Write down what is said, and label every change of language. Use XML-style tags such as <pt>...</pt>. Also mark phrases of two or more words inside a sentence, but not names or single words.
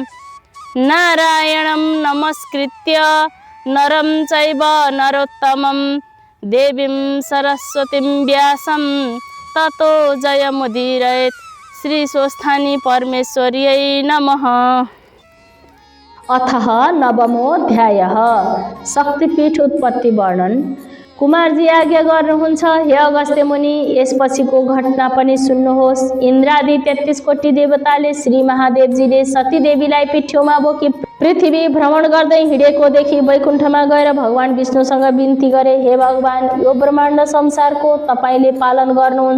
<sa>नारायणं नमस्कृत्य नरं चैव नरोत्तमं देवीं सरस्वतीं व्यासं ततो जयमुदीरयेत्। श्री स्वस्थानी परमेश्वर्यै नमः। अथ नवमोऽध्यायः शक्तिपीठ उत्पत्ति वर्णन।</sa> <ne>कुमारजी आज्ञा गर्नुहुन्छ, हे अगस्त्य मुनि, यसपछिको घटना पनि सुन्नुहोस्। इन्द्रादि 33 कोटी देवताले श्री महादेवजीले सती देवीलाई पिठ्यौमा बोकी पृथ्वी भ्रमण गर्दै हिँडेकोदेखि वैकुण्ठमा गएर भगवान विष्णुसँग बिन्ती गरे, हे भगवान, यो ब्रह्माण्ड संसारको तपाईले पालन गर्नुहुन्छ।</ne>